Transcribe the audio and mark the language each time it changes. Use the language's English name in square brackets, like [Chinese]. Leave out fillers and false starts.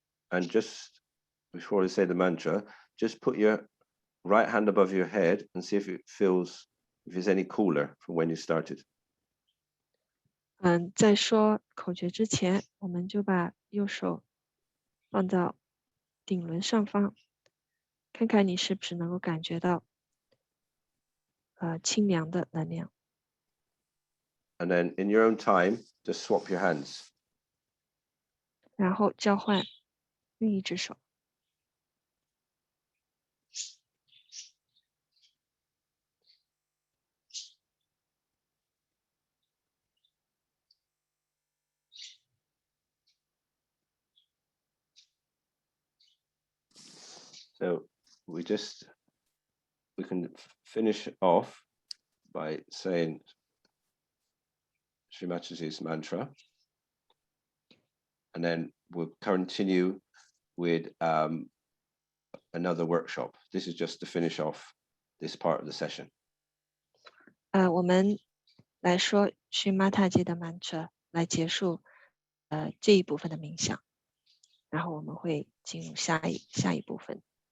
[English] And just before I say the mantra, just put your right hand above your head and see if it feels, if it's any cooler from when you started. [Chinese] 在说口诀之前，我们就把右手放到顶轮上方，看看你是不是能够感觉到清凉的能量。 [English] And then in your own time, just swap your hands. [Chinese] 然后交换另一只手。 [English] So we can finish off by saying Sri Mataji's mantra, and then we'll continue with another workshop. This is just to finish off this part of the session. [Chinese] 我们来说Sri Mataji 的 mantra 来结束这一部分的冥想，然后我们会进入下一部分。